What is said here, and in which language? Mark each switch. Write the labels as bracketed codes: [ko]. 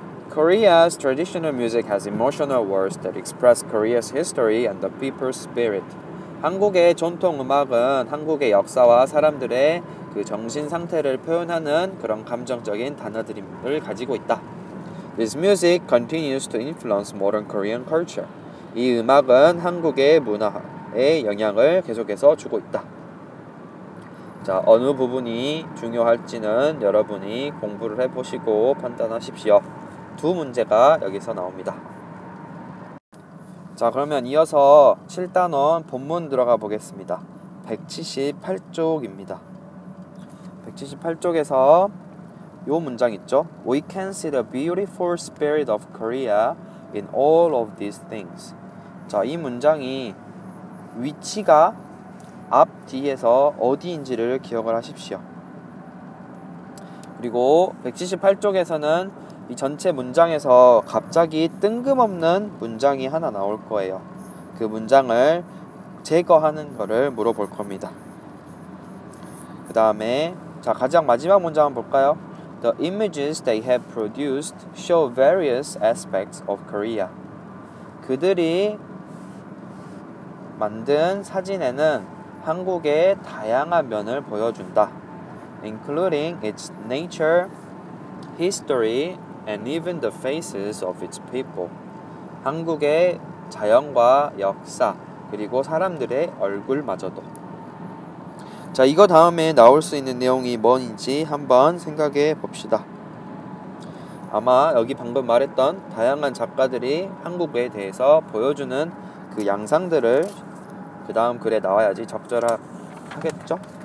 [en] Korea's traditional music has emotional words that express Korea's history and the people's spirit. [ko] 한국의 전통 음악은 한국의 역사와 사람들의 그 정신 상태를 표현하는 그런 감정적인 단어들을 가지고 있다. [en] This music continues to influence modern Korean culture. [ko] 이 음악은 한국의 문화에 영향을 계속해서 주고 있다. 자, 어느 부분이 중요할지는 여러분이 공부를 해보시고 판단하십시오. 두 문제가 여기서 나옵니다. 자, 그러면 이어서 7단원 본문 들어가 보겠습니다. 178쪽입니다. 178쪽에서 요 문장 있죠? [en] We can see the beautiful spirit of Korea in all of these things. [ko] 자, 이 문장이 위치가 앞, 뒤에서 어디인지를 기억을 하십시오. 그리고 178쪽에서는 이 전체 문장에서 갑자기 뜬금없는 문장이 하나 나올 거예요. 그 문장을 제거하는 거를 물어볼 겁니다. 그 다음에 자, 가장 마지막 문장 한번 볼까요? [en] The images they have produced show various aspects of Korea. [ko] 그들이 만든 사진에는 한국의 다양한 면을 보여준다. [en] Including its nature, history, and even the faces of its people. [ko] 한국의 자연과 역사, 그리고 사람들의 얼굴마저도. 자, 이거 다음에 나올 수 있는 내용이 뭔지 한번 생각해 봅시다. 아마 여기 방금 말했던 다양한 작가들이 한국에 대해서 보여주는 그 양상들을 그 다음 글에 나와야지 적절하겠죠?